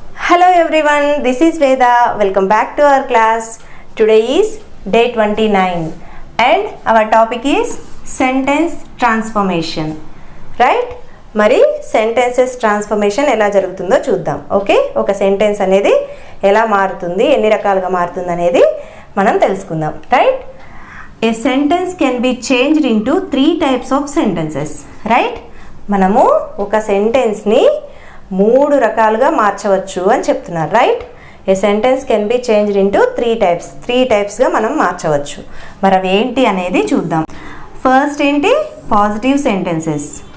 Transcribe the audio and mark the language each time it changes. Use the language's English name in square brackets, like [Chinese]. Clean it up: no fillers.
[English] Hello everyone, this is Veda. Welcome back to our class. Today is day 29 and our topic is sentence transformation. Right? [Telugu] మరి sentences transformation ఎలా జరుగుతుందో చూద్దాం. Okay, ఒక sentence అనేది ఎలా మారుతుంది, ఎన్ని రకాలుగా మారుతుంది అనేది మనం తెలుసుకుందాం. [English] Right? A sentence can be changed into 3 types of sentences. Right? [Telugu] మనము ఒక సెంటెన్స్ని 3 రకాలుగా మార్చవచ్చు అని చెప్తున్నారు. Right? [English] a sentence can be changed into 3 టైప్స్గా [Telugu] మనం మార్చవచ్చు. మరి అవి ఏంటి అనేది చూద్దాం. ఫస్ట్ ఏంటి? Positive sentences.